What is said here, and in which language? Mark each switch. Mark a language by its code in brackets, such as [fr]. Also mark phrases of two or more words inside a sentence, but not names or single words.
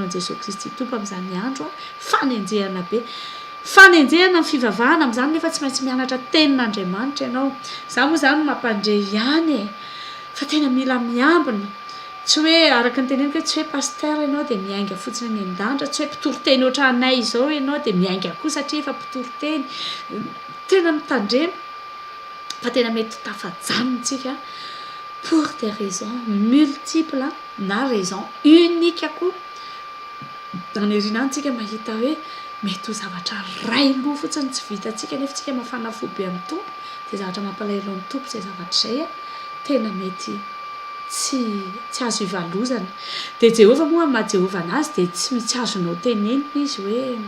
[mg] an' jesosy kristy tompo amin'izany andro a fanenjehana be fanenjehana ny fivavahana amin'izany nefa tsy maintsy mianatra tenin'andriamanitra ianao za moa zany mampandre ihany fa tena mila miambina tsy hoe araka ny teneniko hoe tsy hoe paster ianao dia miainga fotsiny ny an-dandra tsy hoe mpitoroteny oatra anay izao ianao dia miainga koa satria efa mpitoroteny tena mitandrema fa tena mety tafajanontsika [fr] pour des raisons multiples [mg] na [fr] raison unique [mg] koa anerinantsika mahita hoe mety ho zavatra ray loha fotsiny tsy vitantsika nefa tsika mafana fo be amin'ny tompo dia zavatra mampalahelo ny tompo izay zavatra izay a tena mety tsy azo ivalozana dia Jehova moa maha Jehova anazy dia tsy azonao tenenina izy hoe